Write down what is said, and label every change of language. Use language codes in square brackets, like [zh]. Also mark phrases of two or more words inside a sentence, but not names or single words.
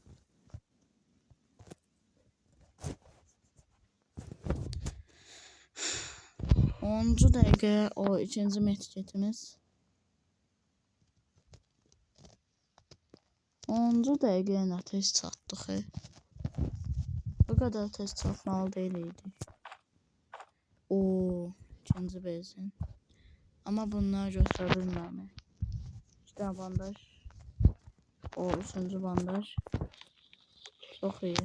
[az] 10-cu dəqiqə o ikinci metketimiz. 10-cu dəqiqəyə nə tez çatdıq. [tr] Bu kadar tez çatmalı değildik. [az] İkinci benzin. Ama bunlar göstərilmir. [tr] 2 tane bandaj. Üçüncü bandaj. Çok iyi.